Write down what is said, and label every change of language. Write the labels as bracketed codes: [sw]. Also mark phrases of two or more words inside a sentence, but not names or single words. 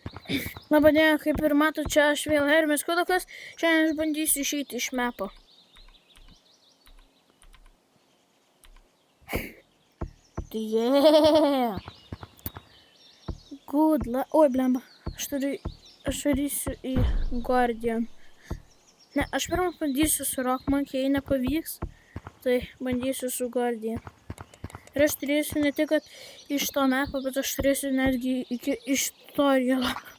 [lt] Labadiena, kaip ir matot, čia aš vėl Hermis Kudokas. Šiandien aš bandysiu išeiti iš mepo. [en] Yeah! Good luck. [lt] Oi, blemba. Aš varysiu į Guardian. Ne, aš pirmą bandysiu su Rockmonkey, jei nepavyks, tai bandysiu su Guardian. Ir aš turėsiu ne tik iš to mepo, bet aš turėsiu netgi iš tutorialo.